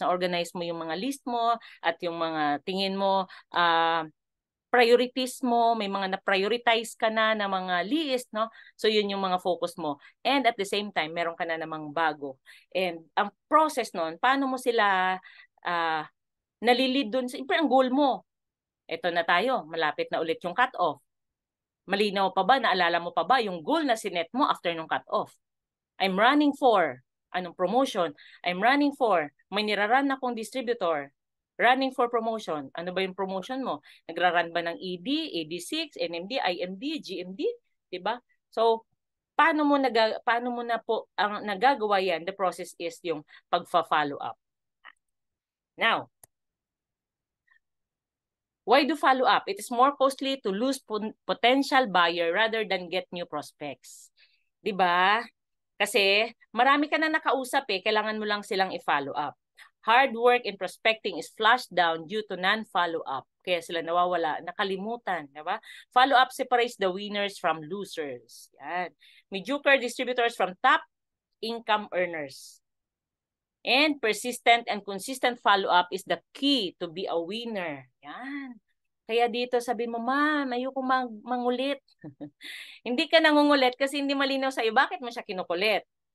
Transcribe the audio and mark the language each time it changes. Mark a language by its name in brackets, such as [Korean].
[Filipino] Na-organize mo yung mga list mo at yung mga tingin mo, priorities mo, may mga na-prioritize ka na ng mga list, no? So yun yung mga focus mo. And at the same time, meron ka na namang bago. And ang process nun, paano mo sila nalilid dun? Siyempre, ang goal mo, ito na tayo, malapit na ulit yung cut-off. Malinaw pa ba? Naalala mo pa ba yung goal na sinet mo after nung cut-off? [English] I'm running for, anong promotion? I'm running for, [Filipino] may niraran akong distributor. [English] Running for promotion. [Filipino] Ano ba yung promotion mo? Nagraran ba ng ED, AD6, NMD, IMD, GMD? Diba? So, paano mo na po ang nagagawa yan? [English] The process is [Filipino] yung pagfa-follow up. [English] Now, why do follow up? It is more costly to lose potential buyer rather than get new prospects. 'Di ba? [Filipino] Kasi marami ka na nakausap kailangan mo lang silang i-follow up. [English] Hard work in prospecting is flushed down due to non-follow up. [Filipino] Kaya sila nawawala, nakalimutan, 'di ba? [English] Follow up separates the winners from losers. Yan. Mediocre distributors from top income earners. And persistent and consistent follow-up is the key to be a winner. [Filipino] Yan. Kaya dito sabi mo, ma'am, ayoko mangulit. Hindi ka nangungulit kasi hindi malinaw sa'yo. Bakit mo siya kinukulit?